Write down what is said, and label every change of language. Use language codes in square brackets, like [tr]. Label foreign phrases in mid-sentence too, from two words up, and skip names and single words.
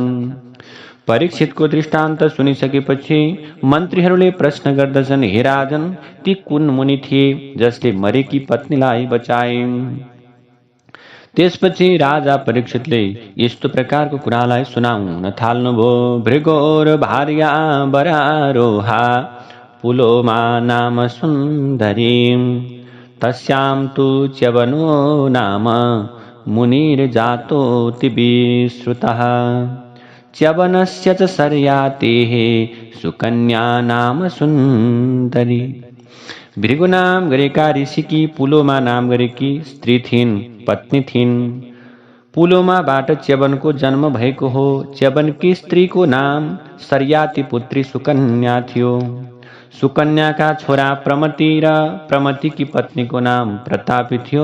[ne] परीक्षितको दृष्टान्त सुनिसकेपछि मन्त्रीहरूले प्रश्न गर्दछन्, हे राजन, ती कुन मुनि थिए जसले मरेकी पत्नीलाई बचाए? त्यसपछि राजा परीक्षितले यस्तो प्रकारको कुरालाई सुनाउन थाल्नुभयो। [sa] भृगोर भार्या वरारोहा पुलोमा नाम सुन्दरी, तस्यां तु च्यवनो नाम मुनिर्जातोऽति विश्रुतः, च्यवनस्य च सर्यातेः सुकन्या नाम सुन्दरी। [ne] भृगु नाम गरेका ऋषिकी पुलोमा नाम गरेकी स्त्री थिइन्, पत्नी थिइन्। पुलोमाबाट च्यवनको जन्म भएको हो। च्यवनकी स्त्रीको नाम सर्याती पुत्री सुकन्या थियो। सुकन्याका छोरा प्रमति र प्रमतिकी पत्नीको नाम प्रतापी थियो।